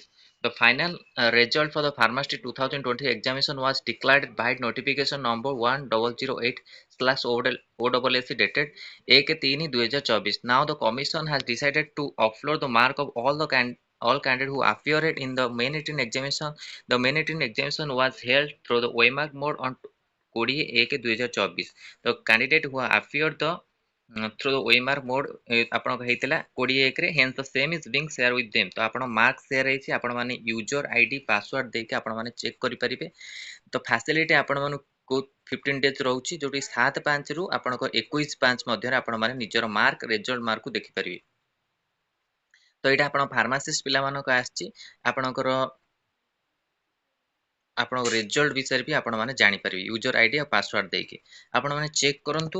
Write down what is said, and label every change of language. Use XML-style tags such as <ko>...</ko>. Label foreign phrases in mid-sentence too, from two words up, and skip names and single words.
<en>The final result for the pharmacist 2020 examination was declared by notification number 1008 slash OWS dated 1/3/2024. Now the commission has decided to upload the mark of all candidates who appeared in the main written examination. The main written examination was held through the OMARC mode on 20/1/2024. The candidate who appeared through the OMARC mode</en> <or>ଆପଣଙ୍କ ହେଇଥିଲା 20/1 ରେ</or> <en>hence the same is being share with them।</en> <or>ତ ଆପଣ</or> <en>mark share</en> <or>ହେଇଛି ଆପଣ ମାନେ</or> <en>user ID password</en> <or>ଦେଇକି ଆପଣ ମାନେ ଚେକ୍ କରିପାରିବେ। ତ ଫ୍ୟାସିଲିଟି ଆପଣ ମାନଙ୍କୁ 15 ଡେଜ୍ ରହୁଛି ଯୋଉଠି 7/5 ରୁ ଆପଣଙ୍କ 21/5 ମଧ୍ୟରେ ଆପଣ ମାନେ ନିଜର</or> <en>mark result</en> <or>ମାର୍କକୁ ଦେଖିପାରିବେ। ତ ଏଇଟା ଆପଣ ଫାର୍ମାସିଷ୍ଟ ପିଲାମାନଙ୍କ ଆସିଛି ଆପଣଙ୍କର ରେଜଲ୍ଟ ବିଷୟରେ ବି ଆପଣ ମାନେ ଜାଣିପାରିବେ</or> <en>user ID</en> <or>ଆଉ ପାସୱାର୍ଡ ଦେଇକି ଆପଣ ମାନେ ଚେକ୍ କରନ୍ତୁ।</or>